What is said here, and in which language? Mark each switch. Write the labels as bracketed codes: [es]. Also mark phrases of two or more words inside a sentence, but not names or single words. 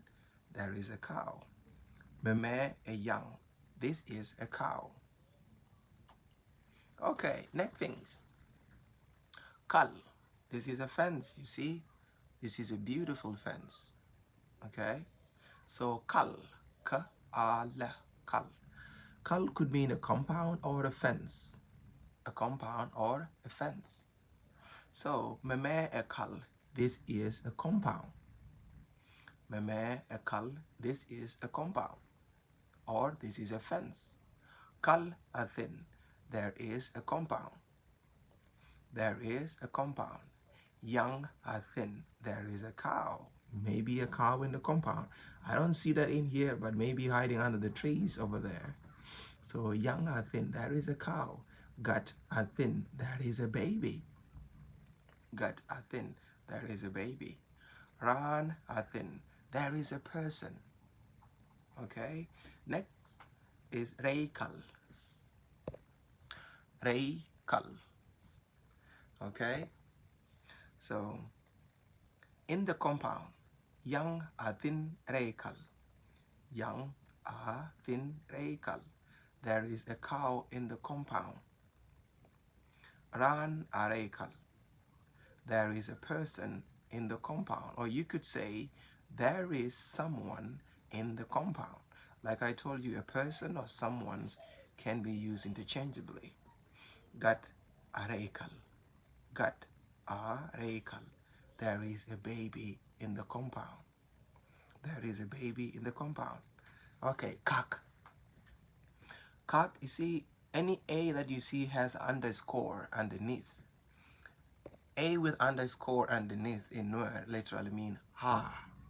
[en] There is a cow. [nus] Meme a young. [en] This is a cow. Okay, next things. Kal. This is a fence, you see? This is a beautiful fence. Okay? So kal. Ka-a-la. Kal. Kal could mean a compound or a fence. A compound or a fence. So, [nus] meme a kal. [en] This is a compound. [nus] Meme a kal. [en] This is a compound. Or this is a fence. [nus] Kal athin. [en] There is a compound. There is a compound. [nus] Young athin. [en] There is a cow. Maybe a cow in the compound. I don't see that in here, but maybe hiding under the trees over there. So [nus] young athin. [en] There is a cow. [nus] Gat athin. [en] There is a baby. [nus] Gat athin. [en] There is a baby. [nus] Ran athin. [en] There is a person. Okay. Next is reikal. Reikal. Okay. So in the compound, [nus] young athin reikal. Young athin reikal. [en] There is a cow in the compound. [nus] Ran areikal. [en] There is a person in the compound. Or you could say, there is someone in the compound. Like I told you, a person or someone's can be used interchangeably. [nus] Gat areikal. Gat areikal. [en] There is a baby in the compound. There is a baby in the compound. Okay, kak. Kak, you see, any A that you see has underscore underneath. A with underscore underneath in Nuer literally mean ha.